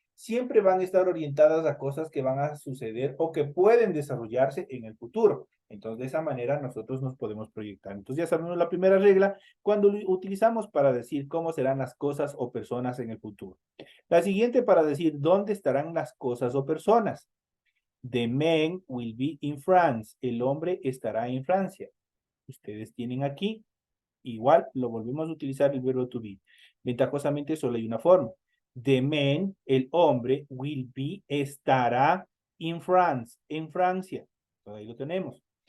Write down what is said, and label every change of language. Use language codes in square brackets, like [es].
[es] siempre van a estar orientadas a cosas que van a suceder o que pueden desarrollarse en el futuro. Entonces, de esa manera nosotros nos podemos proyectar. Entonces, ya sabemos la primera regla cuando lo utilizamos para decir cómo serán las cosas o personas en el futuro. La siguiente para decir dónde estarán las cosas o personas. [en] The man will be in France. [es] El hombre estará en Francia. Ustedes tienen aquí, igual lo volvemos a utilizar el verbo to be. Ventajosamente solo hay una forma. [en] The man, [es] el hombre, [en] will be, [es] estará [en] in France, [es] en Francia. Entonces ahí lo tenemos.